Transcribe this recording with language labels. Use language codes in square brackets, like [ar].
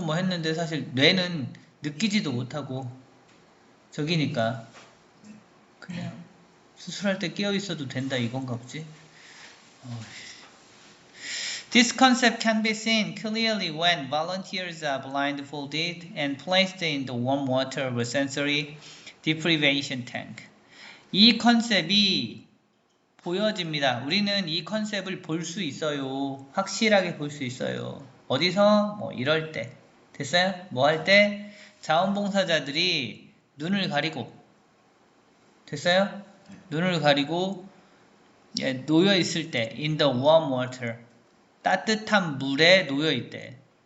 [ko] 뭐 했는데 사실 뇌는 느끼지도 못하고 저기니까 그냥 수술할 때 깨어 있어도 된다 이건가 보지? [en] This concept can be seen clearly when volunteers are blindfolded and placed in the warm water with sensory deprivation tank. [ko] 이 컨셉이 보여집니다. 우리는 이 컨셉을 볼 수 있어요. 확실하게 볼 수 있어요. 어디서? 뭐 이럴 때. 됐어요? 뭐 할 때? 자원봉사자들이 눈을 가리고 됐어요? 눈을 가리고 놓여 있을 때 [en] in the warm water [ko] 따뜻한 물에 놓여 있대.